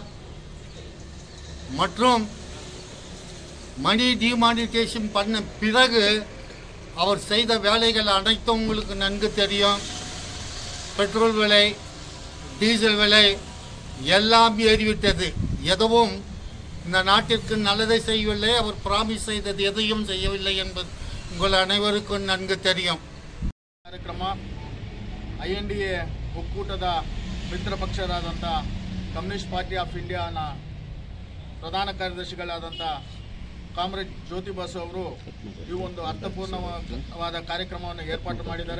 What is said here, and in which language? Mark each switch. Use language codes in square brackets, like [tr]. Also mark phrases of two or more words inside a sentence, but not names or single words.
[ta] மற்றும் மணி டிமானிட்டேஷன் பண்ண பிறகு அவர் செய்த வேலைகள் அனைத்தும் உங்களுக்கு நன்கு தெரியும். பெட்ரோல் விலை, டீசல் விலை எல்லாம் ஏறிவிட்டது. எதுவும் இந்த நாட்டிற்கு நல்லதை செய்யவில்லை. அவர் ப்ராமிஸ் செய்தது எதையும் செய்யவில்லை என்பது உங்கள் அனைவருக்கும் நன்கு தெரியும். [kn] ಕಾರ್ಯಕ್ರಮ INDA ಒಕ್ಕೂಟದ ಮಿತ್ರ ಪಕ್ಷರಾದಂಥ ಕಮ್ಯುನಿಸ್ಟ್ ಪಾರ್ಟಿ ಆಫ್ ಇಂಡಿಯಾನ ಪ್ರಧಾನ ಕಾರ್ಯದರ್ಶಿಗಳಾದಂಥ ಕಾಮ್ರೇಡ್ ಜ್ಯೋತಿ ಬಸು ಅವರು ಈ ಒಂದು ಅರ್ಥಪೂರ್ಣವಾದ ಕಾರ್ಯಕ್ರಮವನ್ನು ಏರ್ಪಾಟು ಮಾಡಿದ್ದಾರೆ.